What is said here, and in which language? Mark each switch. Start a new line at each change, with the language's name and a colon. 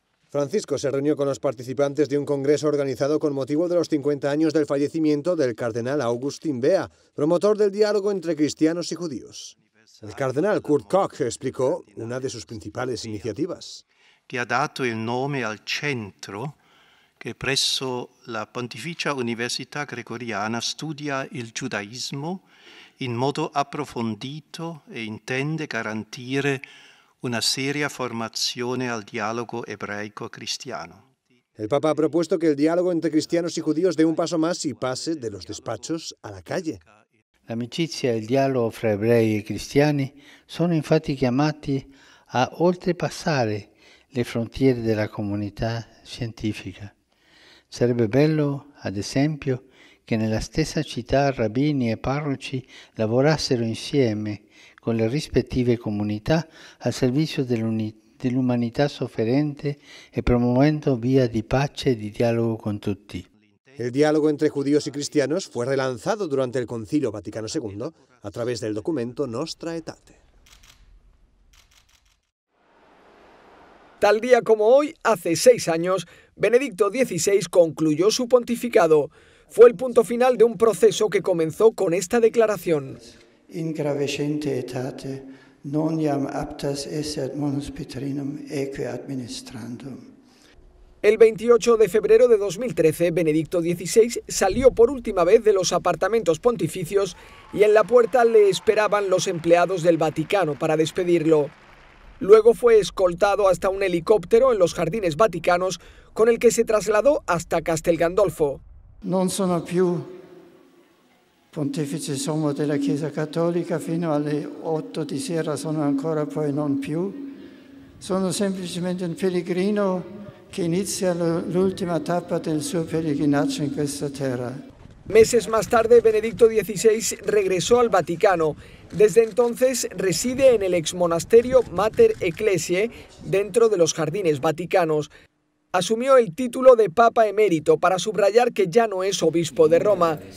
Spanish: Francisco se reunió con los participantes de un congreso organizado con motivo de los 50 años del fallecimiento del cardenal Augustin Bea, promotor del diálogo entre cristianos y judíos. El cardenal Kurt Koch explicó una de sus principales iniciativas.
Italian: Que ha dato il nome al centro che presso la Pontificia Università Gregoriana studia il giudaismo in modo approfondito e intende garantire una seria formazione al dialogo ebraico-cristiano.
Spanish: El Papa ha propuesto que el diálogo entre cristianos y judíos dé un paso más y pase de los despachos a la calle.
Italian: L'amicizia e il dialogo fra ebrei e cristiani sono infatti chiamati a oltrepassare le frontiere della comunità scientifica. Sarebbe bello, ad esempio, che nella stessa città rabbini e parroci lavorassero insieme con le rispettive comunità al servizio dell'umanità sofferente e promuovendo via di pace e di dialogo con tutti.
Spanish: El diálogo entre judíos y cristianos fue relanzado durante el Concilio Vaticano II a través del documento Nostra Aetate. Tal día como hoy, hace 6 años, Benedicto XVI concluyó su pontificado. Fue el punto final de un proceso que comenzó con esta declaración.
Latin: In gravescente etate, non iam aptas esse ad monus Petrinum eque administrandum.
Spanish: El 28 de febrero de 2013, Benedicto XVI salió por última vez de los apartamentos pontificios y en la puerta le esperaban los empleados del Vaticano para despedirlo. Luego fue escoltado hasta un helicóptero en los jardines vaticanos con el que se trasladó hasta Castel Gandolfo.
Italian: Non sono più pontefice sommo della Chiesa Cattolica, fino alle 8 di sera sono ancora poi non più. Sono semplicemente un pellegrino che inizia l'ultima tappa del suo pellegrinaggio in questa terra.
Spanish: Meses más tarde, Benedicto XVI regresó al Vaticano. Desde entonces reside en el exmonasterio Mater Ecclesiae, dentro de los jardines vaticanos. Asumió el título de Papa Emérito para subrayar que ya no es obispo de Roma.